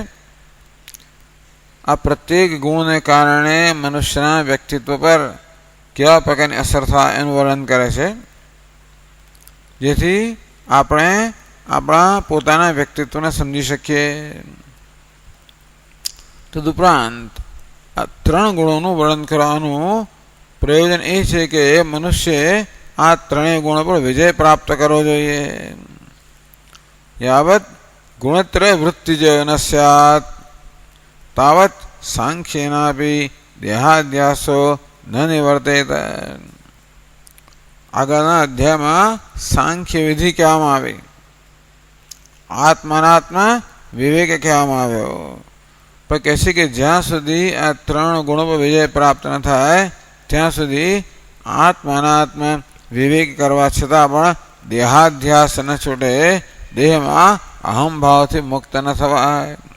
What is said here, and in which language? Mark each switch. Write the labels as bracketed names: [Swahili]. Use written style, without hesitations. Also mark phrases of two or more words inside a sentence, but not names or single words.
[Gujarati] આ પ્રત્યેક ગુણને કારણે મનુષ્યના વ્યક્તિત્વ પર કેવા પ્રકારની અસર થાય એનું વર્ણન કરે છે, જેથી આપણે આપણા પોતાના વ્યક્તિત્વને સમજી શકીએ. તદુપરાંત આ 3 ગુણોનું વર્ણન કરવાનું પ્રયોજન એ છે કે મનુષ્યએ આ 3 ગુણો પર વિજય પ્રાપ્ત કરવો જોઈએ. [Sanskrit] यावत् गुणत्रय वृत्तिजो न स्यात् तावत् सांख्येनापि देहाध्यासो न निवर्तेत. [Gujarati] આગળના અધ્યાયમાં સાંખ્ય વિધિ કહેવામાં આવી, આત્માનાત્મા વિવેક કહેવામાં આવ્યો. પણ કહે છે કે જ્યાં સુધી આ 3 ગુણો પર વિજય પ્રાપ્ત ન થાય ત્યાં સુધી આત્માનાત્મા વિવેક કરવા છતાં પણ દેહાધ્યાસ ન છૂટે, દેહમાં અહમ ભાવથી મુક્ત ન થવાય.